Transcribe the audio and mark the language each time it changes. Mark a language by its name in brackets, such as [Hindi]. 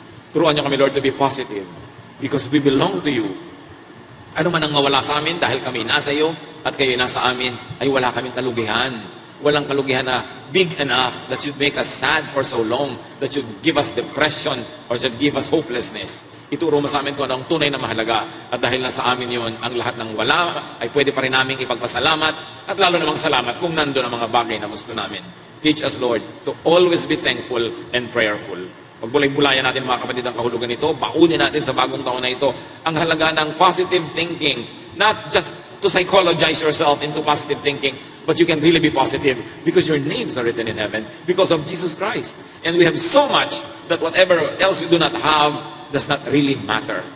[Filipino] Turuan niyo kami, [English] Lord, to be positive because we belong to you. [Filipino] Ano man ang mawala sa amin dahil kami nasa iyo at kayo nasa amin, ay wala kaming kalugihan. Walang kalugihan na [English] big enough that should make us sad for so long, that should give us depression or should give us hopelessness. [Filipino] Ituro mo sa amin kung anong tunay na mahalaga. At dahil nasa amin yun, ang lahat ng wala ay pwede pa rin namin ipagpasalamat at lalo namang salamat kung nandun ang mga bagay na gusto namin. [English] Teach us, Lord, to always be thankful and prayerful. [Filipino] Pagbulay-bulayan natin mga kapatid ang kahulugan nito, baunin natin sa bagong taon na ito ang halaga ng positive thinking. [English] Not just to psychologize yourself into positive thinking, but you can really be positive because your names are written in heaven because of Jesus Christ. And we have so much that whatever else we do not have does not really matter.